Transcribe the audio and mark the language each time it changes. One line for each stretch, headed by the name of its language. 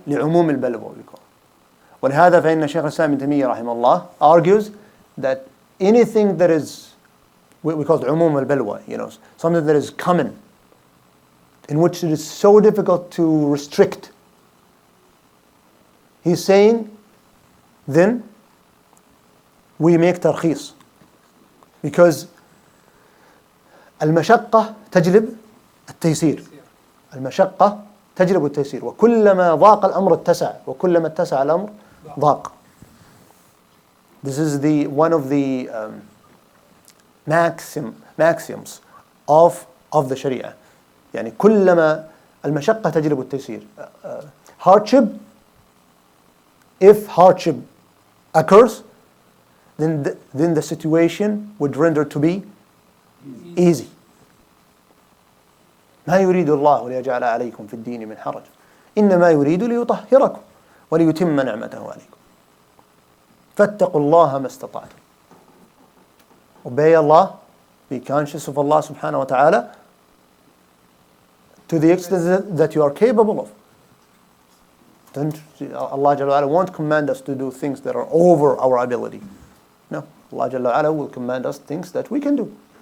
English: لعموم البلوى we call.
Arabic: ولهذا فإن شيخ الإسلام ابن تيمية رحمه الله
English: argues that anything that is, we call it عموم البلوى, something that is common, in which it is so difficult to restrict. He's saying, then we make tarkhis. Because
Arabic: المشقة تجلب التيسير. المشقة تجلب التيسير. وكلما ضاق الأمر اتسع. وكلما اتسع الأمر ضاق.
English: This is one of the maxims of the Sharia.
Arabic: يعني كلما المشقة تجلب التيسير.
English: Hardship, if hardship occurs, then the situation would render to be easy.
Arabic: ما يريد الله ليجعل عليكم في الدين من حرج إنما يريد ليطهركم وليتم نعمته عليكم فاتقوا الله ما استطعتم.
English: Obey Allah, be conscious of Allah subhanahu wa ta'ala to the extent that you are capable of. Allah Jalla wa'ala won't command us to do things that are over our ability. No, Allah Jalla wa'ala will command us things that we can do.